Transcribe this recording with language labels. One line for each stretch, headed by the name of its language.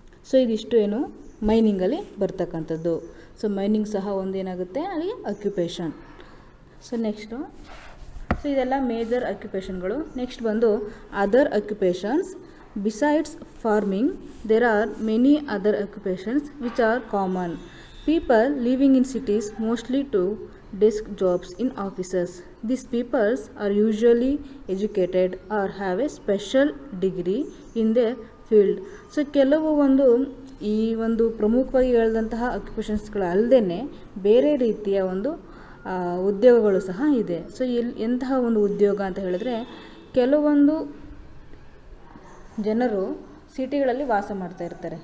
Kannada: So ಇದಿಷ್ಟು ಏನು ಮೈನಿಂಗಲ್ಲಿ ಬರ್ತಕ್ಕಂಥದ್ದು. ಸೊ ಮೈನಿಂಗ್ ಸಹ ಒಂದೇನಾಗುತ್ತೆ ಅಲ್ಲಿ ಅಕ್ಯುಪೇಷನ್. ಸೊ ನೆಕ್ಸ್ಟು, ಸೊ ಇದೆಲ್ಲ ಮೇಜರ್ ಅಕ್ಯುಪೇಷನ್ಗಳು. ನೆಕ್ಸ್ಟ್ ಬಂದು other ಅಕ್ಯುಪೇಷನ್ಸ್.
English: Besides farming there are many other occupations which are common. People living in cities mostly do desk jobs in offices. These people are usually educated or have a special degree in their field.
Kannada: So ಕೆಲವು ಈ ಪ್ರಮುಖವಾಗಿ ಹೇಳಿದಂತಹ ಅಕ್ಯುಪೇಷನ್ಸ್ಗಳು ಅಲ್ಲದೇ ಬೇರೆ ರೀತಿಯ ಉದ್ಯೋಗಗಳು ಸಹ ಇದೆ. ಸೊ ಎಂತಹ ಉದ್ಯೋಗ ಅಂತ ಹೇಳಿದ್ರೆ, ಕೆಲವೊಂದು ಜನರು ಸಿಟಿಗಳಲ್ಲಿ ವಾಸ ಮಾಡ್ತಾ ಇರ್ತಾರೆ.